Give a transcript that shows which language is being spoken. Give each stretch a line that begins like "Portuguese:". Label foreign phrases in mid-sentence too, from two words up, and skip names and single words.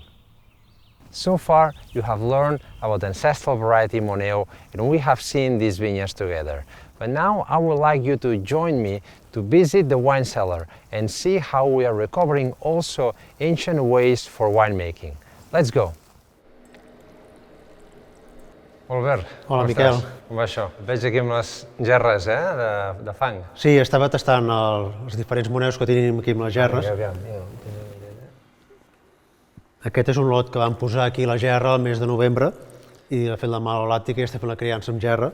English: So far you have learned about the ancestral variety moneu, and we have seen these vineyards together. But now I would like you to join me to visit the wine cellar and see how we are recovering also ancient ways for winemaking. Let's go!
Catalan: Albert, hola, Miquel. Com va això? Veig aquí amb les gerres de fang. Sí, estava tastant els diferents moneus que tenim aquí amb les gerres. Aquest és un lot que vam posar aquí a la gerra el mes de novembre i ha fet la malolàctica i està fent la criança amb gerra.